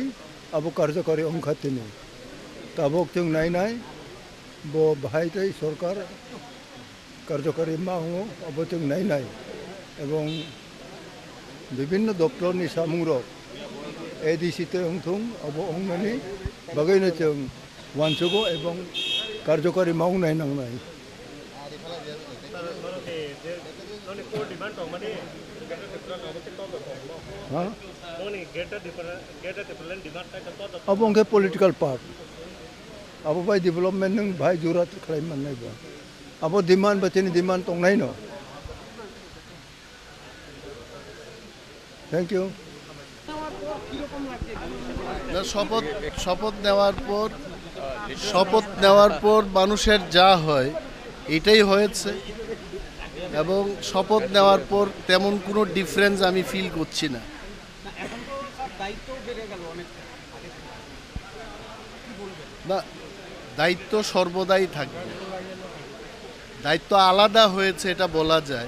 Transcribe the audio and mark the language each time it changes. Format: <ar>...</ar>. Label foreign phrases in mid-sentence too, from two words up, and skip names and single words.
<brx>अब कार्यकारी अंखातेनी ताबक जों नायनाय बो बाहायतै सरकार कार्यकारी मावो अब जों नायनाय एवं विभिन्न दप्तरनि सामुंरक एडीसीते अंथुं अब अंगमानी बागैनो जों वानसुगो एवं कार्यकारी मावनाय नांनाय अब उनके</brx> <en>political part</en> <brx>अब भाई डेवलपमेंट नों भाई जुरात खालामनो नायबा अब डिमांड बचेनि डिमांड दंनाय न</brx> <en>thank you</en> <bn>শপথ নেওয়ার পর মানুষের যা হয় এটাই হয়েছে এবং শপথ নেওয়ার পর তেমন কোনো ডিফারেন্স আমি ফিল করছি না। না, দায়িত্ব সর্বদাই থাকবে, দায়িত্ব আলাদা হয়েছে এটা বলা যায়।</bn>